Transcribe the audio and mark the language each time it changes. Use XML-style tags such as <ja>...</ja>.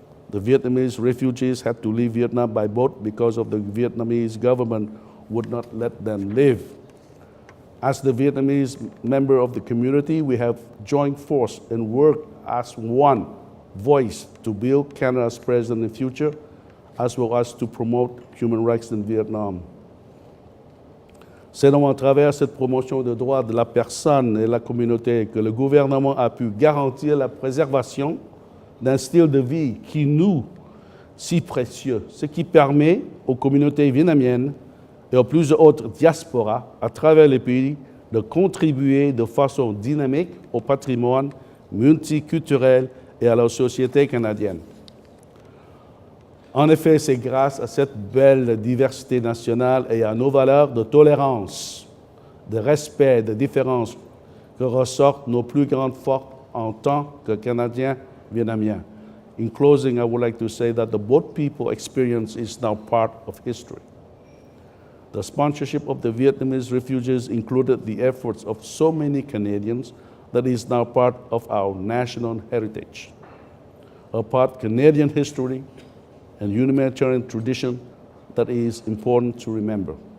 <en>The Vietnamese refugees had to leave Vietnam by boat because of the Vietnamese government would not let them live. As the Vietnamese member of the community, we have joined force and worked as one voice to build Canada's present and future, as well as to promote human rights in Vietnam.</en> <fr>C'est donc à travers cette promotion des droits de la personne et de la communauté que le gouvernement a pu garantir la préservation d'un style de vie qui nous si précieux, ce qui permet aux communautés vietnamiennes et aux plusieurs autres diasporas à travers le pays de contribuer de façon dynamique au patrimoine multiculturel et à la société canadienne. En effet, c'est grâce à cette belle diversité nationale et à nos valeurs de tolérance, de respect, de différence que ressortent nos plus grandes forces en tant que Canadiens vietnamiens.</fr> <en>In closing, I would like to say that the both people experience is now part of history. The sponsorship of the Vietnamese refugees included the efforts of so many Canadians that is now part of our national heritage, a part of Canadian history and humanitarian tradition that is important to remember.</en>